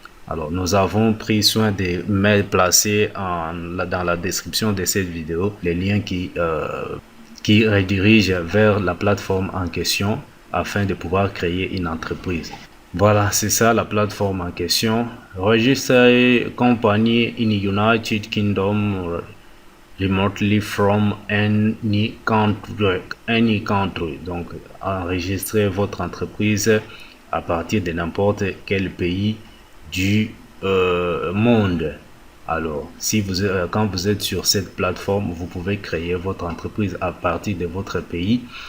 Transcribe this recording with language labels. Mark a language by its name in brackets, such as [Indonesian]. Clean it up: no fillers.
[French] Alors, nous avons pris soin de mettre placer dans la description de cette vidéo les liens qui redirigent vers la plateforme en question afin de pouvoir créer une entreprise. Voilà, c'est ça la plateforme en question. [English] Register company in United Kingdom remotely from any country. [French] Donc, enregistrer votre entreprise à partir de n'importe quel pays du monde. Alors, quand vous êtes sur cette plateforme, vous pouvez créer votre entreprise à partir de votre pays.